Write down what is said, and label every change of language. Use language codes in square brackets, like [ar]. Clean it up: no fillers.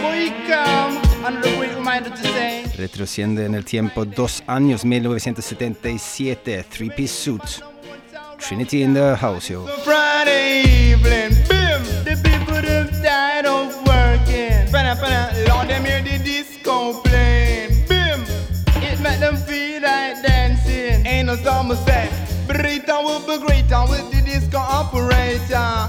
[en] Boy, come and look what you minded to say. [es] Retrociende en el tiempo 2 años, 1977. [en] Three-piece suit. Trinity in the house, yo. So Friday evening, bim, the people just tired of working. Fana, fana, Lord, them hear the disco playing. Bim, it make them feel like dancing. Ain't no summer set. Britain will be greater with the disco operator.